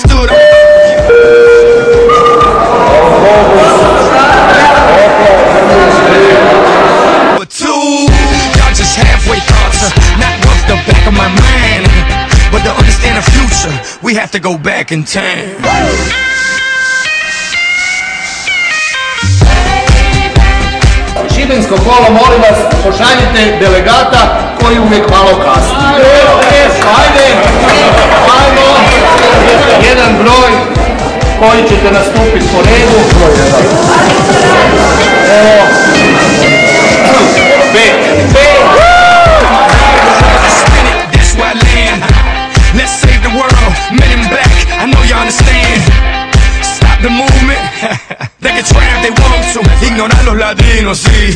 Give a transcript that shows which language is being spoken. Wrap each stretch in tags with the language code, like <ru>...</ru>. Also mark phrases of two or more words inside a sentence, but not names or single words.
<en>But two, y'all just halfway thoughts, not worth the back of my mind. But to understand the future, we have to go back in time.</en> <hr>Šibensko kolo, molim vas, pošaljite delegata koji uvijek malo kasni. Ajmo, jedan broj koji ćete nastupiti po redu. Evo,</hr> <en>Let's save the world, men in black, I know you understand. Stop the movement. They can try if they want to.</en> <es>Ignorar los latinos, sí.</es>